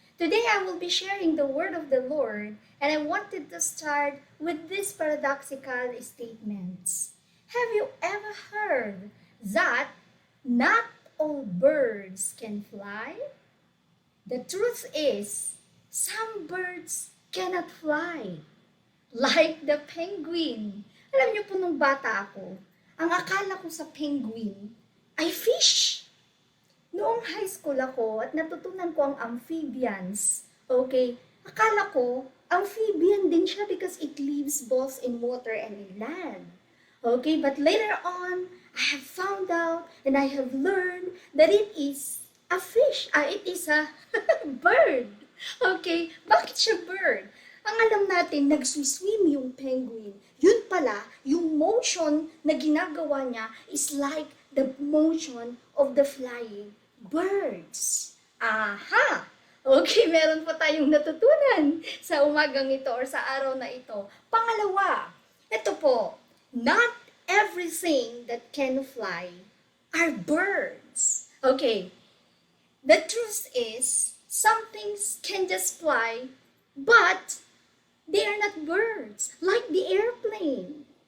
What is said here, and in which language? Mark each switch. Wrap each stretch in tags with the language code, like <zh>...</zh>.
<en>Today I will be sharing the word of the Lord, and I wanted to start with these paradoxical statements. Have you ever heard that not all birds can fly? The truth is, some birds cannot fly. Like the penguin.</en> <tl>Alam niyo po nung bata ako, ang akala ko sa penguin ay fish. Noong high school ako at natutunan ko ang amphibians, okay, akala ko amphibian din siya</tl> <en>because it lives both in water and in land. Okay, but later on, I have found out and I have learned that it is a fish. It is a bird. Okay,</en> <tl>bakit siya</tl> <en>bird?</en> <tl>Ang alam natin, nagsuswim yung penguin. Yun pala, yung motion na ginagawa niya</tl> <en>is like the motion of the flying birds. Aha!</en> <tl>Okay, meron po tayong natutunan sa umagang ito or sa araw na ito. Pangalawa, ito po,</tl> <en>not everything that can fly are birds. Okay, the truth is, some things can just fly, but they are not birds, like the airplane.</en>